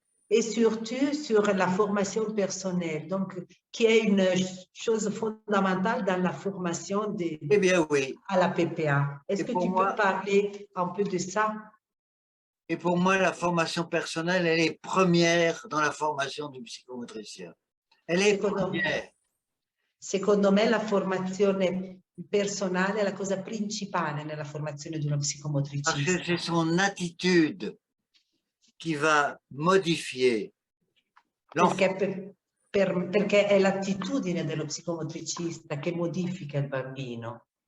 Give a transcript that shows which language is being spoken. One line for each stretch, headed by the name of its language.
French: Et surtout sur la formation personnelle, donc qui est une chose fondamentale dans la formation Eh bien, oui. à la PPA. Est-ce que tu peux parler un peu de ça? Et pour moi, la formation personnelle, elle est première dans la formation du psychomotricien. Elle est première.
Italian: Secondo me la formazione personale è la cosa principale nella formazione di uno psicomotricista.
French: Parce que c'est son attitude qui va modifier l'enfant.
Italian: Perché è l'attitudine dello psicomotricista che modifica il bambino.